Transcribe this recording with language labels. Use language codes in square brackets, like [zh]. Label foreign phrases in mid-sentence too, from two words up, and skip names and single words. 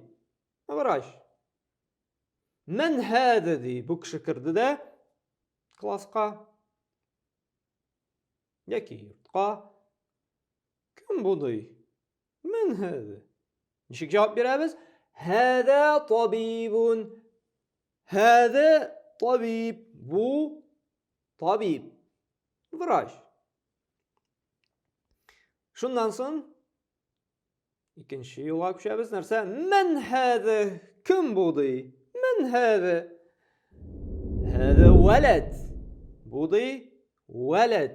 [tt] Врач. [ar] من هذا [tt] ди. Бу кеше кирде дә класска. Яки йортка. Кем бу ди? [ar] من هذا. [tt] Ничек җавап бирәбез? [ar] هذا طبيب. هذا طبيب. [tt] Bu tabib. Врач. Шуннан соң икенче юлга күчәбез. Нәрсә? [ar] من هذا. [tt] Кем бу ди? [ar] من هذا. هذا ولد. [tt] Бу ди валад.